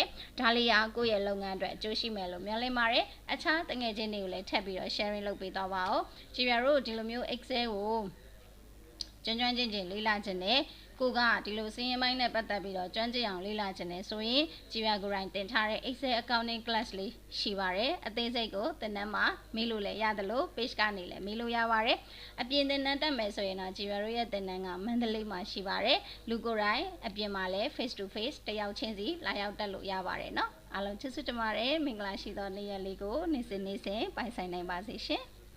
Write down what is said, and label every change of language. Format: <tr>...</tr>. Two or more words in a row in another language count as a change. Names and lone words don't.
<my>ဒါလေးကကိုရဲ့လုပ်ငန်းအတွက်အကျိုးရှိမယ်လို့မျှော်လင့်ပါတယ်အခြားတငယ်ချင်းတွေကိုလည်းထပ်ပြီးတော့ sharing လုပ်ပေးတော့ပါဦးကြည်ပြတို့ဒီလိုမျိုး Excel ကိုကျွမ်းချင်းလေးလာခြင်းနဲ့ကိုကဒီလိုစင်းရင်ပိုင်းနဲ့ပတ်သက်ပြီးတော့ကျွမ်းကျင်အောင်လေ့လာခြင်းနဲ့ဆိုရင်ကြည်ပြကိုယ်တိုင်တင်ထားတဲ့</my> <en>Excel accounting class</en> <my>လေးရှိပါတယ်အသေးစိတ်ကိုသင်တန်းမှာမေးလို့လည်းရတယ်လို့ page ကနေလည်းမေးလို့ရပါတယ်အပြင်သင်တန်းတက်မယ်ဆိုရင်တော့ကြည်ပြတို့ရဲ့သင်တန်းကမန္တလေးမှာရှိပါတယ်လူကိုယ်တိုင်အပြင်မှာလည်း</my> <en>face to face</en> <my>တယောက်ချင်းစီလာရောက်တက်လို့ရပါတယ်เนาะအားလုံးကျေးဇူးတင်ပါတယ်မင်္ဂလာရှိသောနေ့ရက်လေးကိုနေ့စဉ်ပိုင်ဆိုင်နိုင်ပါစေရှင်</my>